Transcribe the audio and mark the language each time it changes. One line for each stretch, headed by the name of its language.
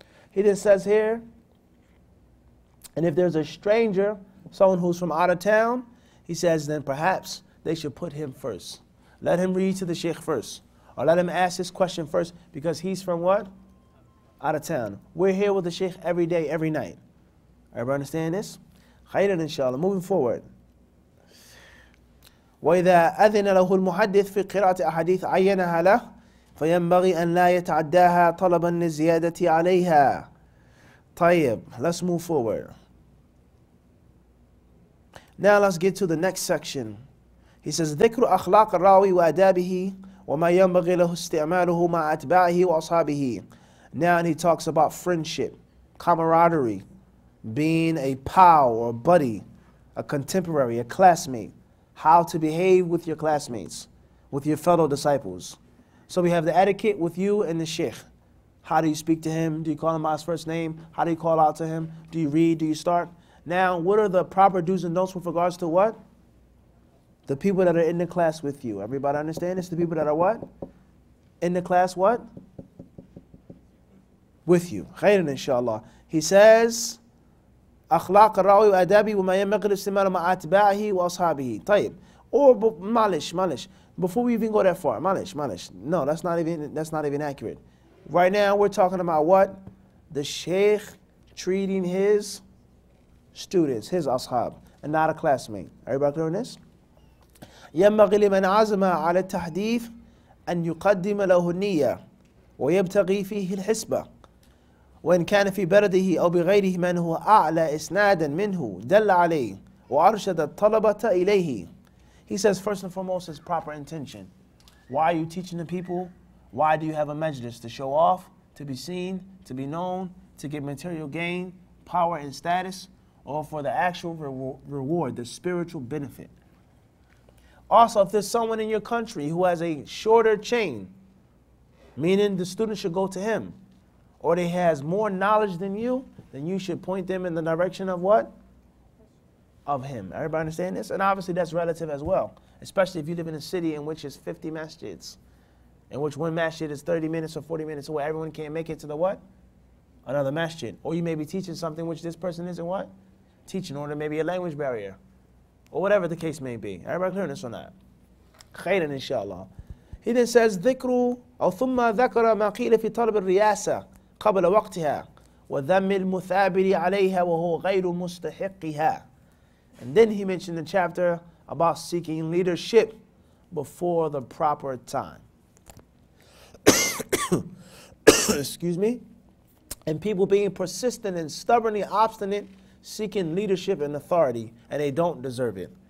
English: He then says here, and if there's a stranger, someone who's from out of town, he says then perhaps they should put him first. Let him read to the shaykh first. Or let him ask his question first because he's from what? Out of town. We're here with the shaykh every day, every night. Everybody understand this?
Arabic: خيرا إن شاء الله.
English: Moving forward.
Arabic: وإذا أذن له المحدث في قراءة أحاديث عينها له فينبغي أن لا يتعداها طلبا للزيادة عليها. طيب,
English: let's move forward. Now let's get to the next section. He says
Arabic: ذكر أخلاق الراوي وآدابه وما ينبغي له استعماله مع أتباعه وأصحابه.
English: Now he talks about friendship, camaraderie, being a pal or buddy, a contemporary, a classmate, how to behave with your classmates, with your fellow disciples. So we have the etiquette with you and the sheikh. How do you speak to him? Do you call him by his first name? How do you call out to him? Do you read? Do you start? Now, what are the proper do's and don'ts with regards to what? The people that are in the class with you. Everybody understand this? The people that are what? In the class what? With you.
Arabic: Khairan inshallah.
English: He says,
Arabic: أخلاق الراوي وآدابه وما ينبغي الاستعمال مع أتباعه وأصحابه. طيب.
English: Or
Arabic: معلش.
English: Before we even go that far,
Arabic: معلش.
English: No, that's not even accurate. Right now we're talking about what? The sheikh treating his students, his ashab, and not a classmate. Everybody clear on this?
Arabic: ينبغي لمن عزم على التحديث أن يقدم له النية ويبتغي فيه الحسبة. وإن كان في بلده أو بغيره من هو أعلى إسنادا منه دل عليه وأرشد الطلبة إليه.
English: He says first and foremost is proper intention. Why are you teaching the people? Why do you have a majlis? To show off, to be seen, to be known, to get material gain, power and status, or for the actual reward, the spiritual benefit. Also, if there's someone in your country who has a shorter chain, meaning the student should go to him, or he has more knowledge than you, then you should point them in the direction of what? Of him. Everybody understand this? And obviously that's relative as well, especially if you live in a city in which is 50 masjids, in which one masjid is 30 minutes or 40 minutes away. Everyone can't make it to the what? Another masjid. Or you may be teaching something which this person isn't what? Teaching, or there may be a language barrier, or whatever the case may be. Everybody clear this or not?
Arabic: Khairan inshallah.
English: He then says,
Arabic: ذكر أو ثم ذكر ما قيل في طلب الرياسة قبل وقتها وذم المثابر عليها وهو غير مستحقها.
English: And then he mentioned the chapter about seeking leadership before the proper time. Excuse me. And people being persistent and stubbornly obstinate, seeking leadership and authority, and they don't deserve it.